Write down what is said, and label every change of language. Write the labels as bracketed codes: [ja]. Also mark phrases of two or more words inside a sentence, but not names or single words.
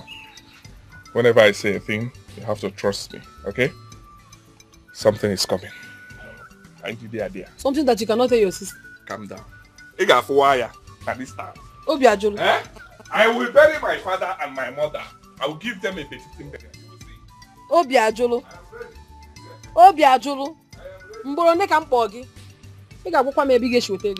[en] Whenever I say a thing, you have to trust me, okay? Something is coming. I give you the idea. Something that you cannot tell your sister. Calm down. You got 4 wire at this time. Obi Ajolo. I will bury my father and my mother. I will give them a 15 million. You will see. Obi Ajolo. Obi Ajolo. [ig] Mboro ne ka mkpọ gị. Ị ga-agwụkwa m ebe ị ga-esi weta ego.